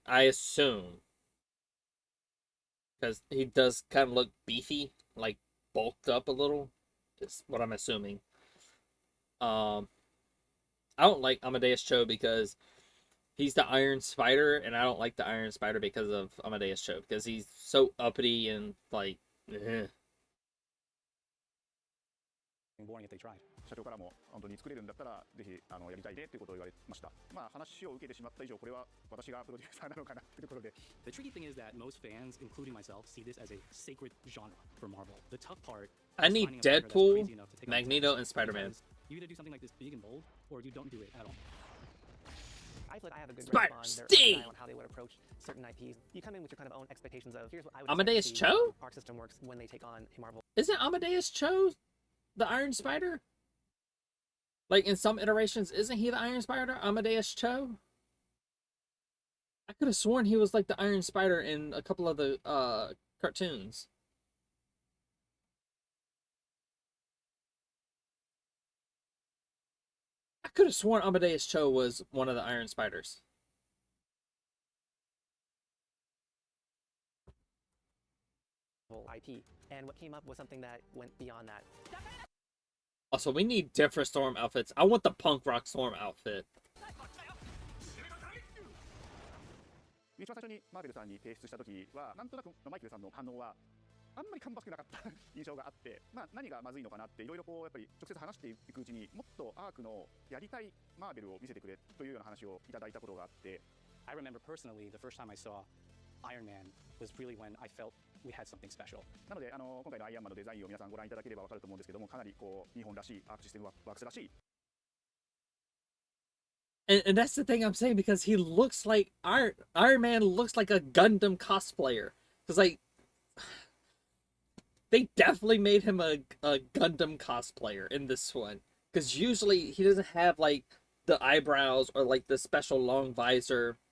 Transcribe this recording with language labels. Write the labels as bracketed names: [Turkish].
[English] I assume, because he does kind of look beefy, like bulked up a little. Is what I'm assuming. I don't like Amadeus Cho because he's the Iron Spider, and I don't like the Iron Spider because of Amadeus Cho, because he's so uppity and like. Boring if they tried. [Japanese] 社長からも本当に作れるんだったらぜひやりたいねっていうことを言われました。まあ話を受けてしまった以上これは私がプロデューサーなのかなっていうところで。 [English] The tricky thing is that most fans, including myself, see this as a sacred genre for Marvel. The tough part. I need Deadpool, Magneto, and Spider-Man. You either do something like this big and bold, or you don't do it at all. I feel like I have a good grasp on their style on how they would approach certain IPs. You come in with your kind of own expectations of here's what I would Amadeus Cho? Arc System Works when they take on a Marvel. Isn't Amadeus Cho the Iron Spider? Like in some iterations, isn't he the Iron Spider, Amadeus Cho? I could have sworn he was like the Iron Spider in a couple of the cartoons. I could have sworn Amadeus Cho was one of the Iron Spiders. IP. And what came up was something that went beyond that. Also, we need different Storm outfits. I want the punk rock Storm outfit. [Japanese] 一番最初にマーベルさんに提出した時はなんとなくマイケルさんの反応はあんまり芳しくなかった印象があって、何がまずいのかなっていろいろこうやっぱり直接話していくうちにもっとアークのやりたいマーベルを見せてくれというような話をいただいたことがあって。 [English] I remember personally the first time I saw Iron Man was really when I felt we had something special. [Japanese] なので今回のアイアンマンのデザインを皆さんご覧いただければわかると思うんですけども、かなりこう日本らしいアークシステムワークスらしい。 [English] And that's the thing I'm saying, because he looks like Iron Man looks like a Gundam cosplayer. Because like they definitely made him a Gundam cosplayer in this one. Because usually he doesn't have like the eyebrows or like the special long visor.